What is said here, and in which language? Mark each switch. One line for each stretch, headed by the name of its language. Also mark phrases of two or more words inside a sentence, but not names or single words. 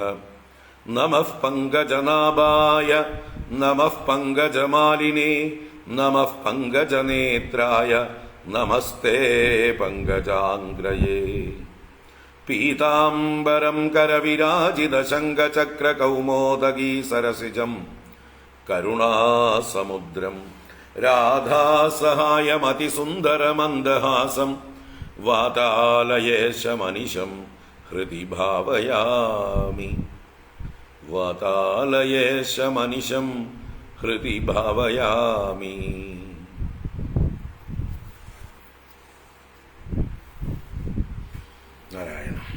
Sanskrit: नमः पङ्कजनाभाय नमः पङ्कजमालिने नमः पङ्कजनेत्राय नमस्ते पङ्कजाङ्ग्रये। पीताम्बरं करविराजितशङ्खचक्रकौमोदगी सरसिजं करुणासमुद्रं രാധാസഹായമതിസുന്ദരമന്ദഹാസം വാതാലയേശമനിശം ഹൃദി ഭാവയാമി. വാതാലയേശമനിശം ഹൃദി ഭാവയാമി. നാരായണ.